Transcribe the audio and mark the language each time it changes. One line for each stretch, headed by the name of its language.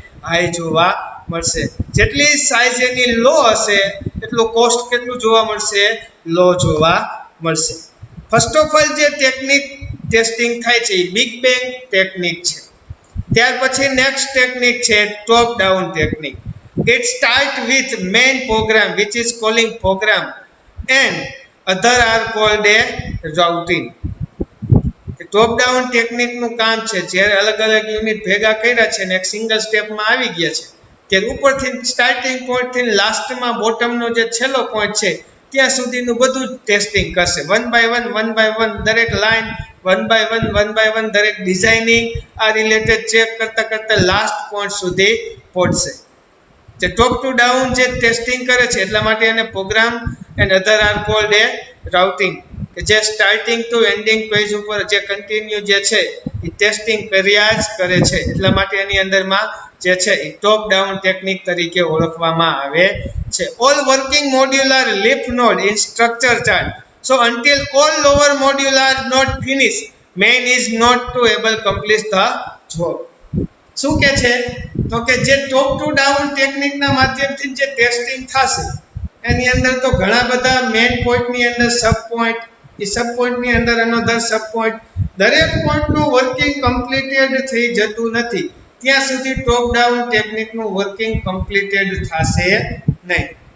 Gujarati: High જોવા મળશે. જેટલી સાઇઝ એની લો હશે એટલું કોસ્ટ કેટલું જોવા મળશે? લો જોવા મળશે. ફર્સ્ટ ઓફ ઓલ જે ટેકનિક ટેસ્ટિંગ થાય છે એ બિગ બેંગ ટેકનિક છે. ત્યાર પછી નેક્સ્ટ ટેકનિક છે top down technique.
English: It start with main program which is calling program and other are called a routing.
Gujarati: Top down ટેકનિકનું કામ છે જ્યારે અલગ અલગ યુનિટ ભેગા કર્યા છે ને એક સિંગલ સ્ટેપમાં આવી ગયા છે ત્યારે ઉપરથી સ્ટાર્ટિંગ પોઈન્ટથી લાસ્ટમાં બોટમનો જે છેલ્લો પોઈન્ટ છે ત્યાં સુધીનું બધું જ ટેસ્ટિંગ કરશે. વન બાય વન દરેક લાઈન વન બાય વન દરેક ડિઝાઇનિંગ આ રિલેટેડ ચેક કરતા લાસ્ટ પોઈન્ટ સુધી પહોંચશે. જે ટોપ ટુ ડાઉન જે ટેસ્ટિંગ કરે છે એટલા માટે એને
English: program and other are called a routing,
Gujarati: કે જે સ્ટાર્ટિંગ ટુ એન્ડિંગ પેજ ઉપર જે કન્ટિન્યુ જે છે એ ટેસ્ટિંગ કર્યા જ કરે છે. એટલા માટે એની અંદરમાં જે છે એ ટોપ ડાઉન ટેકનિક તરીકે ઓળખવામાં આવે છે.
English: All working modular leaf node in structure chart. So until all lower module are not finished, main is not to able complete the job.
Gujarati: શું કે છે તો કે જે ટોપ ટુ ડાઉન ટેકનિકના માધ્યમથી જે ટેસ્ટિંગ થશે એની અંદર તો ઘણા બધા મેઇન પોઈન્ટની અંદર સબ પોઈન્ટ, એ સબ પોઈન્ટની અંદર અનધર સબ પોઈન્ટ, દરેક પોઈન્ટનું વર્કિંગ કમ્પ્લીટેડ થઈ જતું નથી ત્યાં સુધી ટોપ ડાઉન ટેકનિકનું વર્કિંગ કમ્પ્લીટેડ થશે નહીં.